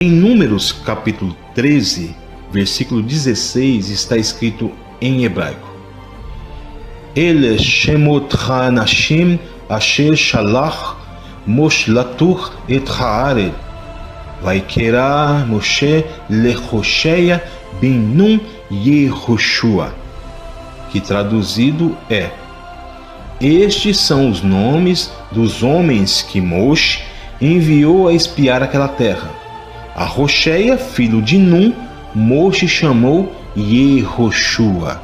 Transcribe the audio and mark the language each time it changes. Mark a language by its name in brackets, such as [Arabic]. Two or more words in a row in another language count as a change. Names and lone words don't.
[Portuguese] Em Números capítulo 13, versículo 16, está escrito em hebraico: [Hebrew] אלה שמות האנשים אשר שלח משה לתור את הארץ ויקרא משה להושע בן נון יהושע, [Portuguese] que traduzido é: estes são os nomes dos homens que Moshe enviou a espiar aquela terra. A Hosheia, filho de Nun, Moshe chamou Yehoshua.